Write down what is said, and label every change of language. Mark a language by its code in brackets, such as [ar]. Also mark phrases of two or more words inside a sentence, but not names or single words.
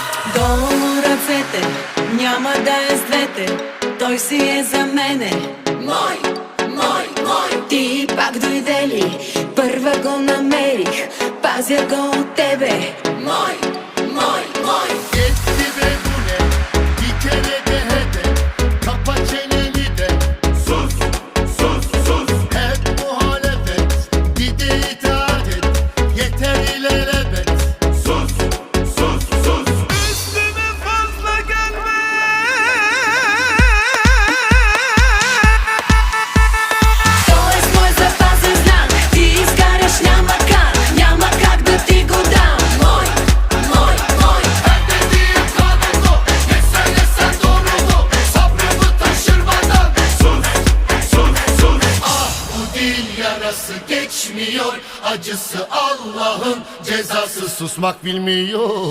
[bg] Долу ръцете, няма да е с двете, той си е за мене. Мой, мой, мой. Ти пак dойде ли, първа го намерих, пазя го от тебе. Мой, мой, мой. [tr] Yetti be bu ne? Bir kere de hede. Kapa çeneni de. Sus, sus, sus. Hep muhalefet. Bir de itaat et. Yeter ilelebet. Sus, sus, sus. Üstüme fazla gelme. [bg] Той е с мой запазен знак, ти изкараш няма как да ти го дам. Мой, мой, мой. [tr] Ben dediğim kanunlu. Ne söylesen doğru mu? Sabrımı taşırmadan. Sus, sus, sus. Ah, bu dil yarası geçmiyor. Acısı Allah'ın cezası, susmak bilmiyor.